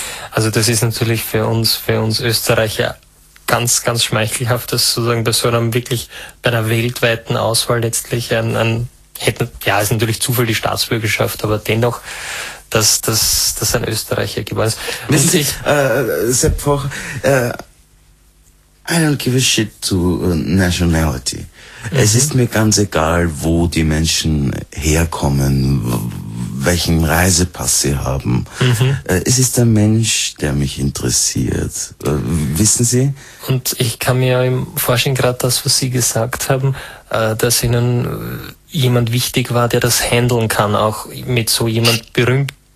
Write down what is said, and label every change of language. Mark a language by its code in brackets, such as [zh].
[de] Also das ist natürlich für uns Österreicher ganz, ganz schmeichelhaft, dass sozusagen bei so einem wirklich, bei einer weltweiten Auswahl letztlich ist natürlich Zufall die Staatsbürgerschaft, aber dennoch, dass ein Österreicher geworden ist. Wissen Sie, [en] Sepp Vorher, I don't give a shit to nationality. [de] Es ist mir ganz egal, wo die Menschen herkommen, welchen Reisepass sie haben. Es ist der Mensch, der mich interessiert. Wissen Sie? Und ich kann mir im Forschen gerade das, was Sie gesagt haben, dass Ihnen jemand wichtig war, der das handeln kann, auch mit so jemand berühmt.